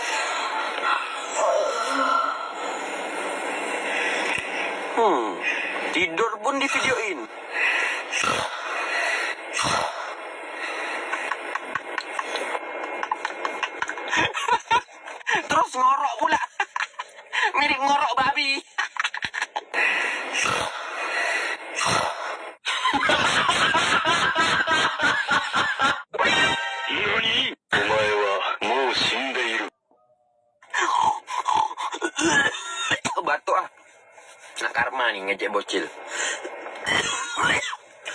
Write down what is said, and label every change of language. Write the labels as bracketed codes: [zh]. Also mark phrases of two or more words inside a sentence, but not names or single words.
[id] Tidur pun di videoin. Terus ngorok pula. Mirip ngorok babi. [ja] NANI? お前はもう死んでいる。 [id] Batuk ah. Nak karma nih ngejek bocil.